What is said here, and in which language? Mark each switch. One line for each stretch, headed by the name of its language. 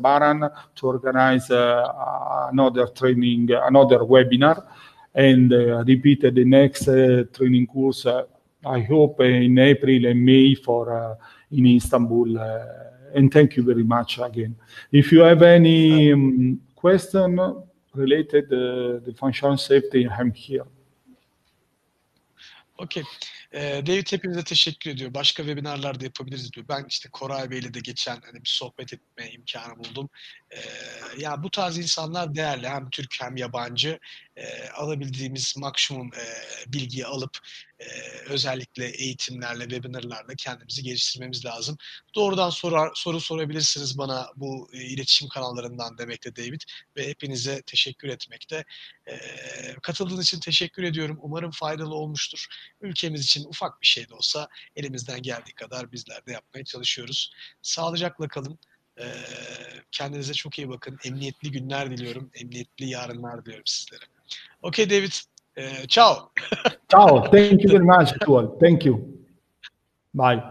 English: Baran, to organize another training, another webinar, and repeat the next training course. I hope in April and May for in Istanbul. And thank you very much again. If you have any question related to the functional safety, I'm here. Okay.
Turkish: David hepinize teşekkür ediyor. Başka webinarlarda yapabiliriz diyor. Ben işte Koray Bey'le de geçen bir sohbet etme imkanı buldum. Ya bu tarz insanlar değerli. Hem Türk hem yabancı. Alabildiğimiz maksimum bilgiyi alıp özellikle eğitimlerle, webinarlarla kendimizi geliştirmemiz lazım. Doğrudan soru sorabilirsiniz bana bu iletişim kanallarından demekte David. Ve hepinize teşekkür etmekte. Katıldığınız için teşekkür ediyorum. Umarım faydalı olmuştur. Ülkemiz için ufak bir şey de olsa elimizden geldiği kadar bizler de yapmaya çalışıyoruz. Sağlıcakla kalın. Kendinize çok iyi bakın. Emniyetli günler diliyorum. Emniyetli yarınlar diliyorum sizlere.
English: Okay, David. Ciao. Ciao. Thank you very much to all. Thank you. Bye.